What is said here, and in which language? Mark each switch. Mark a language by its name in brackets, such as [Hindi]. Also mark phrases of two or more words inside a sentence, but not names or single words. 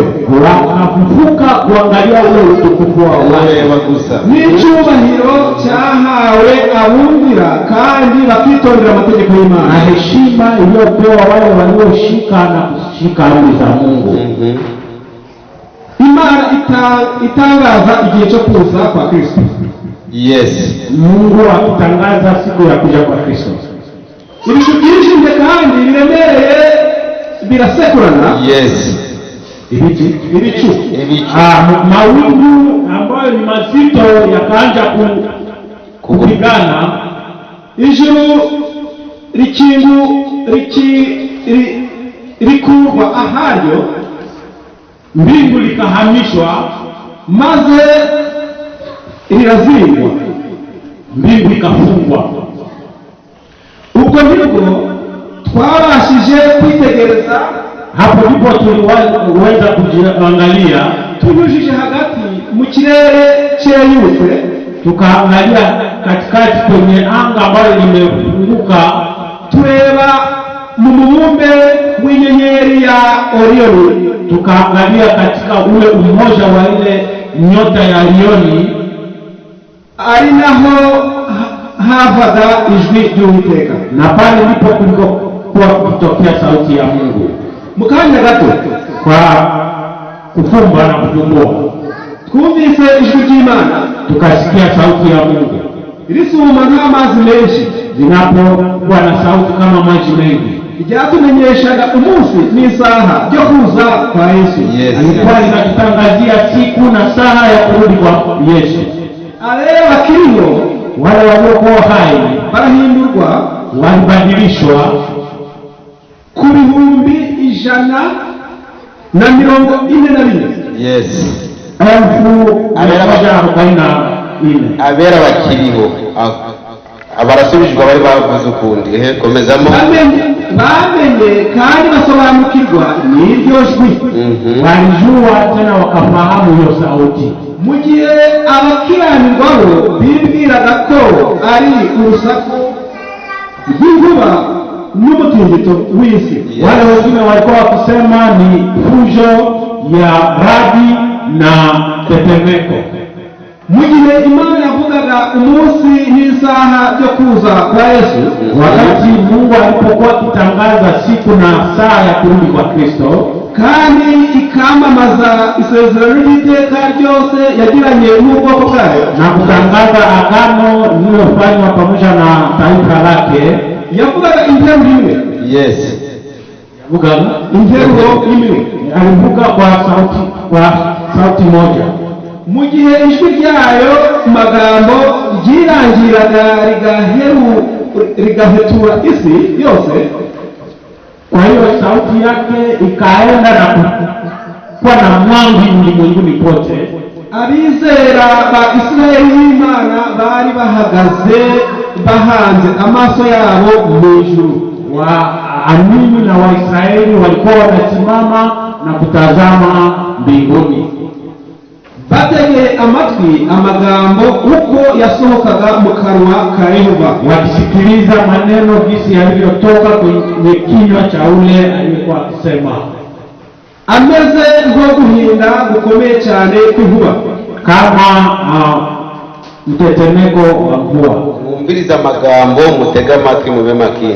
[Swahili] wakafufuka kuangalia ule utukufu wa wale, [Kinyarwanda] bareba gusa. n'icyubahiro cyahawe abumvira kandi bakitondera amategeko na y'Imana. [Swahili] heshima iliyopewa wale walioshika na kushika amri za Mungu. [Kinyarwanda] Imana itangaza igihe cyo kuza kwa Kristo. Yes. [Swahili] Mungu akitangaza siku ya kuja kwa Kristo. [Kinyarwanda] Ibicu byinshi kandi biremereye birasekurana. Yes. Ibicu Ibicu. [Swahili] mawingu ambayo ni mazito yakaanza kupigana, [Kinyarwanda] Ijuru rikurwa aharyo, [Swahili] mbingu likahamishwa, [Kinyarwanda] maze rirazingwa, [Swahili] mbingu ikafungwa. [Kinyarwanda] ubwo nibwo twabashije kwitegereza, [Swahili] Hapo ndipo tuliweza kujiangalia, [Kinyarwanda] tunyujije hagati mu kirere cyeyutse, [Swahili] tukaangalia katikati kwenye anga ambayo limefunguka, [Kinyarwanda] tureba mu mubumbe w'inyenyeri ya Orioni, [Swahili] tukaangalia katika ule umoja wa ile nyota ya Orioni, [Kinyarwanda] ari naho havaga ijwi ry'Uwiteka. [Swahili] na pale ndipo kulikokuwa kutokea sauti ya Mungu. [Kinyarwanda] Mu kanya gato [Swahili] Kwa kufumba na kufumbua [Kinyarwanda] twumvise ijwi ry'Imana [Swahili] tukasikia sauti ya Mungu [Kinyarwanda] risuma nk'amazi menshi, [Swahili] zinapokuwa na sauti kama maji mengi. [Kinyarwanda] ryatumenyeshaga umunsi n'isaha byo kuza kwa Yesu. Yes. [Swahili] Alikuwa linatutangazia siku na saa ya kurudi kwa Yesu. [Kinyarwanda] Abera bakiriho [Swahili] Wale waliokuwa hai [Kinyarwanda] barahindurwa [Swahili] walibadilishwa [Kinyarwanda] ku bihumbi 144. Yes. 1144. Abera bakiriho. Abarasubijwe bari bavuze ukundi. Komezamo. Bamenye kandi basobanukirwa n'iryo jwi. [Swahili] Walijua tena wakafahamu hiyo sauti. [Kinyarwanda] Mu gihe abakiranirwa bo bibwiraga ko ari urusaku rw'inkuba n'umutingito w'isi. Yes. [Swahili] Wale wengine walikuwa wakisema ni fujo ya radi na tetemeko. [Kinyarwanda] Mu gihe Imana yavugaga umunsi n'isaha byo kuza kwa Yesu, [Swahili] Wakati Mungu alipokuwa akitangaza siku na saa ya kurudi kwa Kristo, [Kinyarwanda] kandi ikamamaza isezerano ry'iteka ryose yagiranye n'ubwoko bwayo, [Swahili] na kutangaza agano lililofanywa pamoja na taifa lake, [Kinyarwanda] yavugaga interuro imwe. Yes. Interuro imwe. [Swahili] alivuga kwa sauti moja. [Kinyarwanda] Mu gihe ijwi ryayo magambo ryirangiraga rigahetura isi yose, [Swahili] Kwa hiyo sauti yake ikaenda na kuwa na mwangwi ulimwenguni pote. [Kinyarwanda] abizera ba Isirayeli y'Imana bari bahagaze bahanze amaso yabo mu ijuru. [Swahili] Waamini na Waisraeli walikuwa wanasimama na kutazama mbinguni. [Kinyarwanda] bategeye amatwi amagambo uko yasohokaga mu kanwa ka Yehova, [Swahili] wakisikiliza maneno jinsi yalivyotoka kwenye kinywa cha ule aliyekuwa akisema, [Kinyarwanda] ameze nko guhinda gukomeye cyane kw'inkuba, [Swahili] kama mtetemeko wa mvua. [Kinyarwanda] mwumvirize amagambo mutega amatwi mube makini.